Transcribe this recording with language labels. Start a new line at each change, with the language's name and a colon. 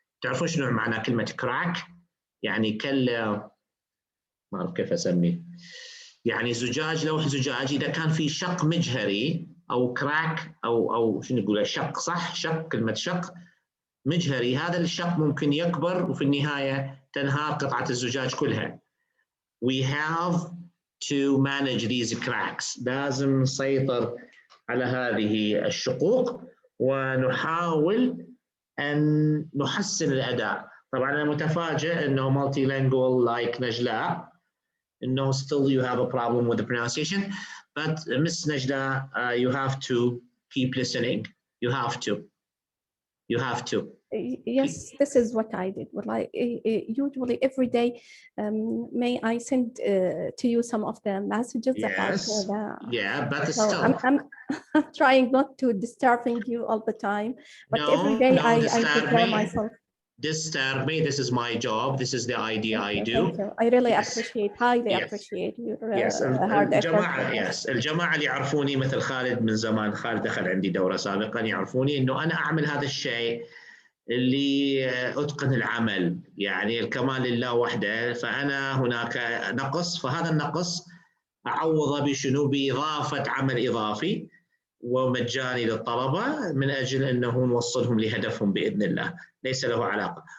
Arabic: تعرفون شنو معنى كلمة crack؟ يعني ما أعرف كيف أسميه، يعني زجاج، لوح زجاج إذا كان في شق مجهري أو كراك أو شنو نقول شق، صح؟ شق، كلمة شق مجهري، هذا الشق ممكن يكبر وفي النهاية تنهار قطعة الزجاج كلها.
English: We have to manage these cracks.
Arabic: لازم نسيطر على هذه الشقوق ونحاول أن نحسن الأداء. طبعا أنا متفاجئ أنه
English: multilingual like نجلاء أنه still you have a problem with the pronunciation, but Miss Najla, you have to keep listening. You have to. You have to. Yes, this is what I did. Well, usually every day, may I send to you some of the messages about the... Yeah, but so still. I'm trying not to disturbing you all the time, but every day I prepare myself. Disturb me. This is my job. This is the idea I do. Thank you. I really appreciate, highly appreciate your hard effort.
Arabic: الجماعة اللي يعرفوني مثل خالد من زمان، خالد دخل عندي دورة سابقا، يعرفوني إنه أنا أعمل هذا الشيء اللي أتقن العمل، يعني الكمال لله وحده. فأنا هناك نقص، فهذا النقص أعوضه بشنو؟ بإضافة عمل إضافي ومجاني للطلبة من أجل أنه نوصلهم لهدفهم بإذن الله، ليس له علاقة.